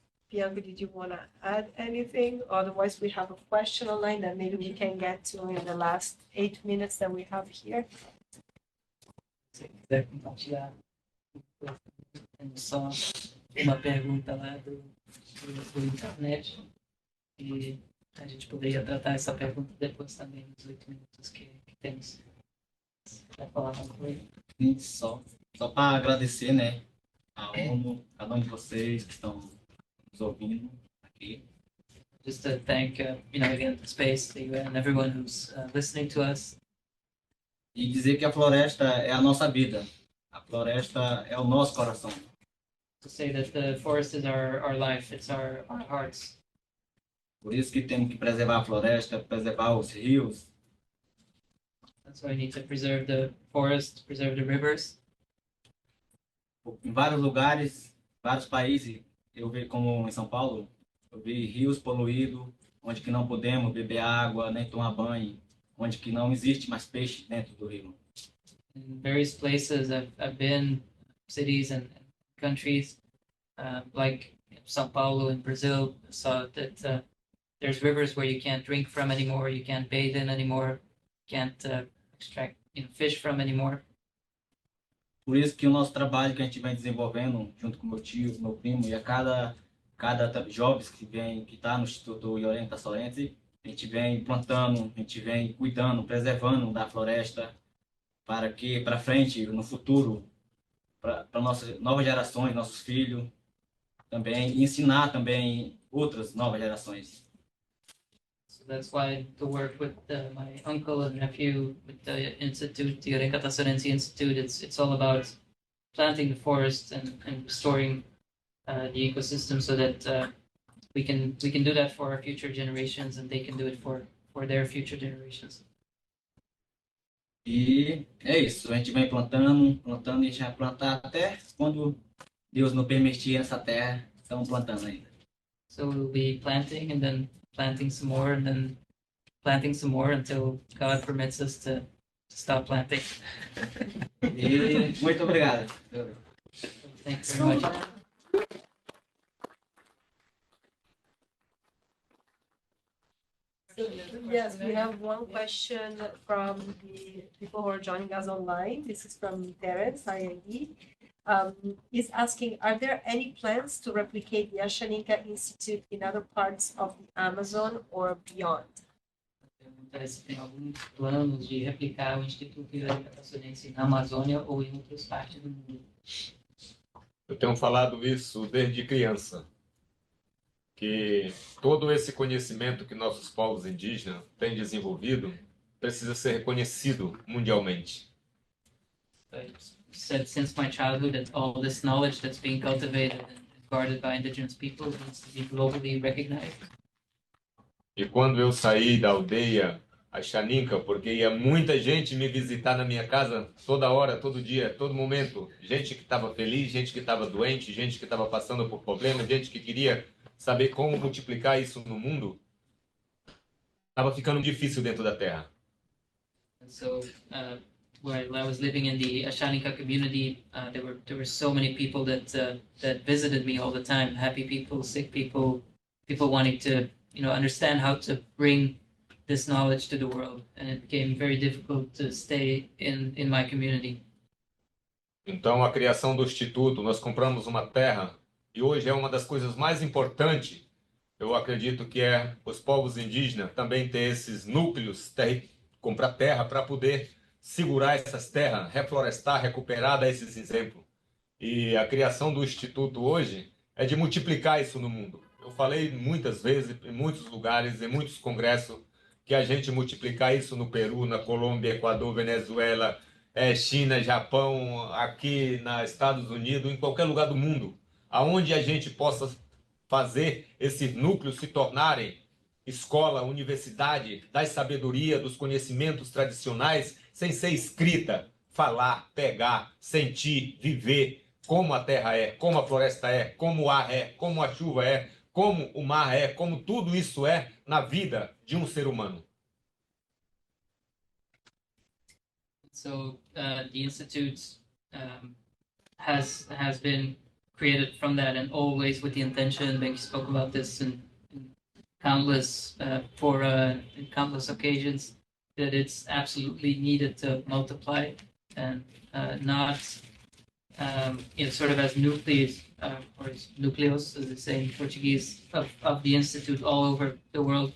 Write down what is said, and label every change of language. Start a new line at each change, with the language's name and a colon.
English: Bianca, did you want to add anything? Otherwise, we have a question online that maybe we can get to in the last 8 minutes that we have here.
Portuguese: Se quiser compartilhar, tem só uma pergunta lá do internet, e a gente poderia tratar essa pergunta depois também nos 8 minutos que temos. Vai falar alguma coisa? Sim, só para agradecer, né, a ONU, cada um de vocês que estão nos ouvindo aqui.
English: Just to thank, again, the space, the UN, everyone who's listening to us.
Portuguese: E dizer que a floresta é a nossa vida. A floresta é o nosso coração.
English: To say that the forest is our life, it's our hearts.
Portuguese: Por isso que temos que preservar a floresta, preservar os rios.
English: That's why we need to preserve the forest, preserve the rivers.
Portuguese: Em vários lugares, vários países, eu vi como em São Paulo, eu vi rios poluídos, onde que não podemos beber água, nem tomar banho, onde que não existe mais peixe dentro do rio.
English: In various places I've been, cities and countries, like São Paulo in Brazil, saw that there's rivers where you can't drink from anymore, you can't bathe in anymore, can't extract fish from anymore.
Portuguese: Por isso que o nosso trabalho que a gente vem desenvolvendo, junto com meu tio, meu primo, e a cada jovens que está no Instituto Yorenta Solense, a gente vem plantando, a gente vem cuidando, preservando da floresta, para que, para frente, no futuro, para nossas novas gerações, nossos filhos, também, e ensinar também outras novas gerações.
English: So that's why the work with my uncle and nephew with the institute, the Yorenta Solense Institute, it's all about planting the forest and restoring the ecosystem so that we can do that for our future generations, and they can do it for their future generations.
Portuguese: E é isso, a gente vem plantando, e a gente vai plantar até quando Deus nos permitir nessa terra, estamos plantando ainda.
English: So we'll be planting and then planting some more and then planting some more until God permits us to stop planting.
Portuguese: E muito obrigado.
English: Thank you very much. Yes, we have one question from the people who are joining us online. This is from Terence, INE. He's asking, are there any plans to replicate the Ashaninka Institute in other parts of the Amazon or beyond?
Portuguese: Se tem algum planos de replicar o Instituto Yorenta Solense na Amazônia ou em outras partes do mundo. Eu tenho falado isso desde criança, que todo esse conhecimento que nossos povos indígenas têm desenvolvido precisa ser reconhecido mundialmente.
English: I've said since my childhood that all this knowledge that's being cultivated and guarded by indigenous peoples needs to be globally recognized.
Portuguese: E quando eu saí da aldeia Ashaninka, porque ia muita gente me visitar na minha casa toda hora, todo dia, todo momento, gente que estava feliz, gente que estava doente, gente que estava passando por problemas, gente que queria saber como multiplicar isso no mundo, estava ficando difícil dentro da terra.
English: And so, while I was living in the Ashaninka community, there were so many people that visited me all the time. Happy people, sick people, people wanting to understand how to bring this knowledge to the world, and it became very difficult to stay in my community.
Portuguese: Então, a criação do Instituto, nós compramos uma terra, e hoje é uma das coisas mais importantes, eu acredito que é os povos indígenas também ter esses núcleos, comprar terra para poder segurar essas terras, reflorestar, recuperar, dar esses exemplos. E a criação do Instituto hoje é de multiplicar isso no mundo. Eu falei muitas vezes, em muitos lugares, em muitos congressos, que a gente multiplicar isso no Peru, na Colômbia, Equador, Venezuela, China, Japão, aqui nos Estados Unidos, em qualquer lugar do mundo, aonde a gente possa fazer esses núcleos se tornarem escola, universidade, da sabedoria, dos conhecimentos tradicionais, sem ser escrita, falar, pegar, sentir, viver, como a terra é, como a floresta é, como o ar é, como a chuva é, como o mar é, como tudo isso é na vida de um ser humano.
English: So the institute has been created from that, and always with the intention. Benki spoke about this in countless fora, in countless occasions, that it's absolutely needed to multiply and not sort of as nucleus or as nucleus, as they say in Portuguese, of the institute all over the world.